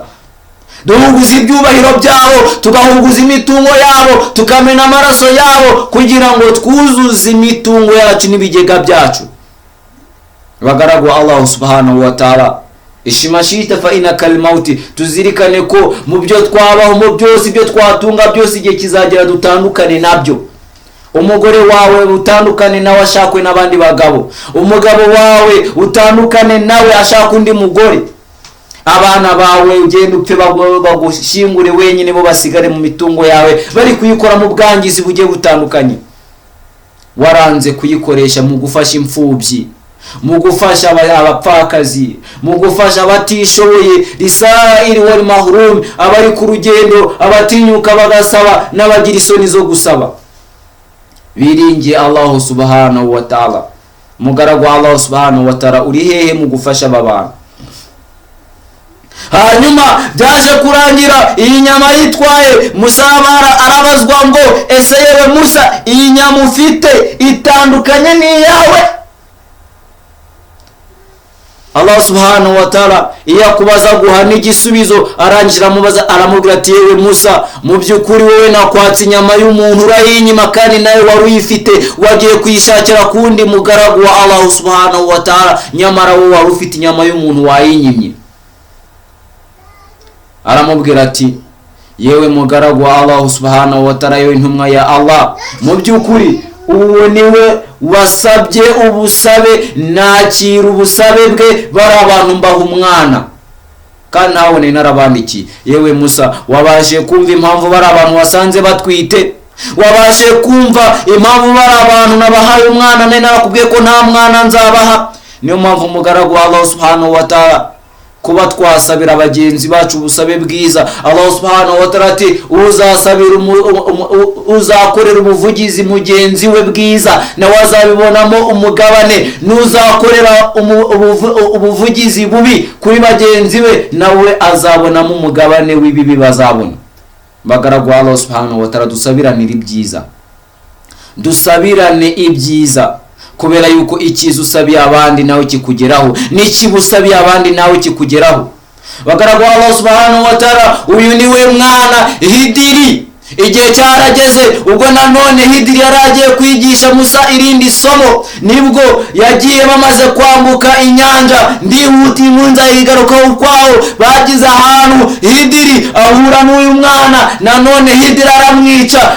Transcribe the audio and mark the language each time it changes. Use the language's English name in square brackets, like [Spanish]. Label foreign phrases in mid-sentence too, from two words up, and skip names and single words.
[Kinyarwanda] Duhuguza ibyubahiro byabo, tugahuguza imitungo yabo, tukamena amaraso yabo kugira ngo twuzuze imitungo yacu n'ibigega byacu. Bagaragu [Arabic] الله سبحانه وتعالى, ishimashita fa inakal mauti, [Kinyarwanda] tuzirikane ko mu byo twabaho, mu byose ibyo twatunga byose igihe kizagera dutandukane nabyo. Umugore wawe utandukane nawe ashakwe n'abandi bagabo, umugabo wawe utandukane nawe ashaka undi mugore, abana bawe ugende upfe bagushingure wenyine, bo basigare mu mitungo yawe bari kuyikora mu bwangizi bugiye butandukanye. Waranze kuyikoresha mu gufasha imfubyi, mu gufasha abapfakazi, mu gufasha abatishoboye, [Arabic] للسائل والمحروم, [Kinyarwanda] abari ku rugendo, abatinyuka bagasaba n'abagira isoni zo gusaba. Biringiye [Arabic] الله سبحانه وتعالى. [Kinyarwanda] Mugaragu [Arabic] الله سبحانه وتعالى [Kinyarwanda] uri hehe mu gufasha abantu? Hanyuma byaje kurangira iyi nyama yitwaye, Musa arabazwa ngo ese yewe Musa, iyi nyama ufite itandukanye n'iyawe? [Arabic] الله سبحانه وتعالى [Kinyarwanda] iyo akubaza guha n'igisubizo arangije aramubwira ati yewe Musa, mu by'ukuri wowe nakwatse inyama y'umuntu urayinyima, kandi nawe wari uyifite, wagiye kuyishakira kundi mugaragu wa [Arabic] الله سبحانه وتعالى, [Kinyarwanda] nyamara wowe wari ufite inyama y'umuntu wayinyimye. Aramubwira ati yewe mugaragu wa [Arabic] الله سبحانه وتعالى, [Kinyarwanda] yewe intumwa ya Allah, mu by'ukuri uwo niwe wasabye ubusabe, nakira ubusabe bwe, bari abantu mbaha umwana kandi ntabone narabandikiye. Yewe Musa, wabashe kumva impamvu bari abantu wasanze batwite? Wabashe kumva impamvu bari abantu nabahaye umwana nari narakubwiye ko nta mwana nzabaha? Niyo mpamvu umugaragu wa [Arabic] الله سبحانه وتعالى [Kinyarwanda] kuba twasabira abagenzi bacu ubusabe bwiza. [Arabic] الله سبحانه وتعالى [Kinyarwanda] ati uzakorera ubuvugizi mugenzi we bwiza nawe azabibonamo umugabane, nuzakorera ubuvugizi bubi kuri bagenzi be nawe azabonamo umugabane w'ibibi bazabona. Bagaragu [Arabic] الله سبحانه وتعالى, [Kinyarwanda] dusabiranire ibyiza, dusabirane ibyiza, kubera yuko ikiza usabiye abandi nawe kikugeraho, n'ikibusabiye abandi nawe kikugeraho. Bagaragu [Arabic] الله سبحانه وتعالى, [Kinyarwanda] uyu niwe mwana Hidiri. Igihe cyarageze ubwo nanone Hidiri yaragiye kwigisha Musa irindi somo, nibwo yagiye bamaze kwambuka inyanja, ndihuti munza yigarukaho kwaho, bagize ahantu Hidiri ahura n'uyu mwana, nanone Hidiri aramwica.